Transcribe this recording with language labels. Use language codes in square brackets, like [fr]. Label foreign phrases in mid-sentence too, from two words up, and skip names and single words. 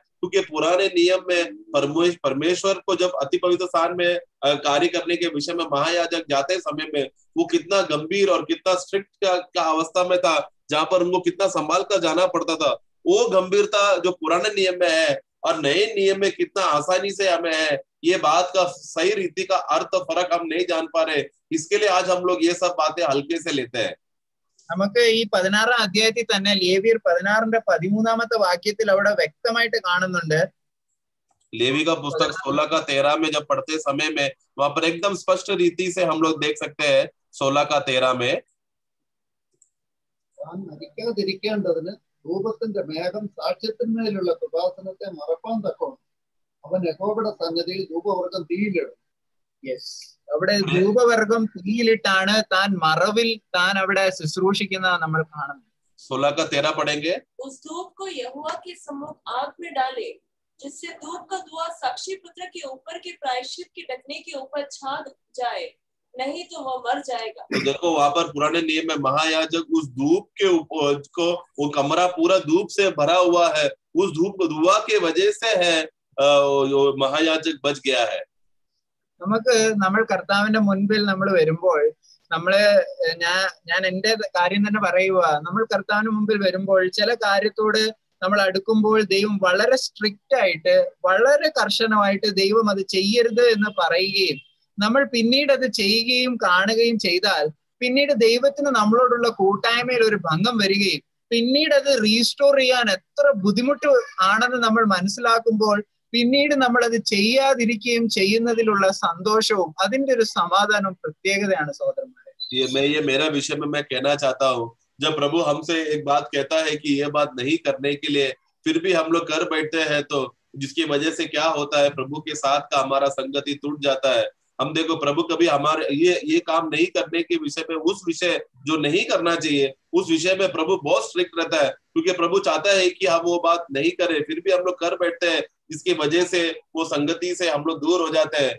[hi] क्योंकि पुराने नियम में परमेश्वर को जब अति पवित्र स्थान में कार्य करने के विषय में महायाजक जाते समय में वो कितना गंभीर और कितना स्ट्रिक्ट का अवस्था में था, जहां पर उनको कितना संभाल कर जाना पड़ता था. वो गंभीरता जो पुराने नियम में है और नए नियम में कितना आसानी से हमें है, ये बात का सही रीति का अर्थ फर्क हम नहीं जान पा रहे. इसके लिए आज हम लोग ये सब बातें हल्के से लेते हैं. [ml] നമുക്ക് ഈ 16-ാം അധ്യായത്തിൽ തന്നെ ലേവ്യർ 16-ന്റെ വാക്യത്തിൽ അവിടെ വ്യക്തമായിട്ട് കാണുന്നുണ്ട്. [hi] लेवी का पुस्तक 16:13 में जब पढ़ते समय में वहां पर एकदम स्पष्ट रीति से हम लोग देख सकते हैं 16:13 में, [ml] മരിക്കാതിരിക്കേണ്ടതിന് ധൂപത്തിന്റെ മേഘം സാക്ഷ്യത്തിന്മേലുള്ള കൃപാസനത്തെ മറപ്പാൻ തക്കോണം അവൻ യഹോവയുടെ സന്നിധിയിൽ ധൂപവർഗം തീയിലിടും. യെസ്, അവിടെ ധൂപവർഗം തീയിലിട്ടാണ് താൻ മറവിൽ താൻ അവിടെ ശുശ്രൂഷിക്കുന്നത് നമ്മൾ കാണുന്നത്. [hi] 16:13 पढ़ेंगे. उस धूप को यहोवा के सम्मुख आग में डाले, जिससे धूप का धुआं साक्षी पुत्र के ऊपर के प्रायश्चित के ढकने के ऊपर छा जाए, नहीं तो वह मर जाएगा. तो देखो वहां पर पुराने नियम में महायाजक उस धूप के ऊपर को, वो कमरा पूरा धूप से भरा हुआ है, उस धूप धुआं के वजह से है महायाजक बच गया है. [ml] നമുക്ക് നമ്മൾ കർത്താവിന്റെ മുൻപിൽ നമ്മൾ വരുമ്പോൾ നമ്മള് ഞാൻ എന്റെ കാര്യം തന്നെ പറയുക, നമ്മൾ കർത്താവിന് മുമ്പിൽ വരുമ്പോൾ ചില കാര്യത്തോട് നമ്മൾ അടുക്കുമ്പോൾ ദൈവം വളരെ സ്ട്രിക്റ്റ് ആയിട്ട് വളരെ കർശനമായിട്ട് ദൈവം അത് ചെയ്യരുത് എന്ന് പറയുകയും നമ്മൾ പിന്നീട് അത് ചെയ്യുകയും കാണുകയും ചെയ്താൽ പിന്നീട് ദൈവത്തിന് നമ്മളോടുള്ള കൂട്ടായ്മയിൽ ഒരു ഭംഗം വരികയും പിന്നീട് അത് റീസ്റ്റോർ ചെയ്യാൻ എത്ര ബുദ്ധിമുട്ട് ആണെന്ന് നമ്മൾ മനസ്സിലാക്കുമ്പോൾ പിന്നീട് നമ്മൾ അത് ചെയ്യാതിരിക്കുകയും ചെയ്യുന്നതിലുള്ള സന്തോഷവും അതിന്റെ ഒരു സമാധാനവും പ്രത്യേകതയാണ് സഹോദരന്മാരെ. [hi] ये मेरा विषय में मैं कहना चाहता हूँ, जब प्रभु हमसे एक बात कहता है कि ये बात नहीं करने के लिए फिर भी हम लोग कर बैठते हैं, तो जिसकी वजह से क्या होता है, प्रभु के साथ का हमारा संगति टूट जाता है। हम देखो प्रभु कभी हमारे ये काम नहीं करने के विषय में, उस विषय जो नहीं करना चाहिए उस विषय में प्रभु बहुत स्ट्रिक्ट रहता है, क्योंकि प्रभु चाहता है कि हम वो बात नहीं करें, फिर भी हम लोग कर बैठते हैं, जिसकी वजह से वो संगति से हम लोग दूर हो जाते हैं।